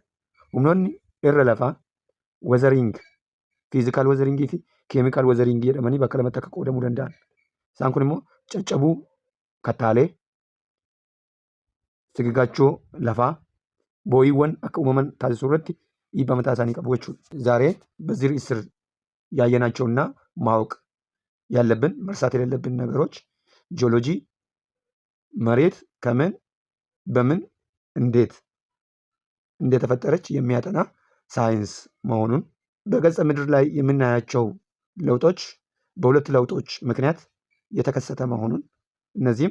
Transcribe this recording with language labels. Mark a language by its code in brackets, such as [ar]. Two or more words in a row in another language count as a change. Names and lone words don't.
[om] Humnoonni irra lafaa [en] weathering, physical weathering [om] fi [en] chemical weathering [om] jedhamanii bakka lamatti akka qoodamuu danda'an. Isaan kun immoo caccabuu kattaalee, sigigaachoo lafaa, boo'iiwwan akka uumaman taasisuu irratti dhiibbaa mataa isaanii qabu jechuudha. [am] ዛሬ በዚህ ርዕስ ስር ያየናቸውና ማወቅ ያለብን መርሳት የሌለብን ነገሮች ጂኦሎጂ መሬት ከምን በምን እንዴት እንደተፈጠረች የሚያጠና ሳይንስ መሆኑን፣ በገጸ ምድር ላይ የምናያቸው ለውጦች በሁለት ለውጦች ምክንያት የተከሰተ መሆኑን፣ እነዚህም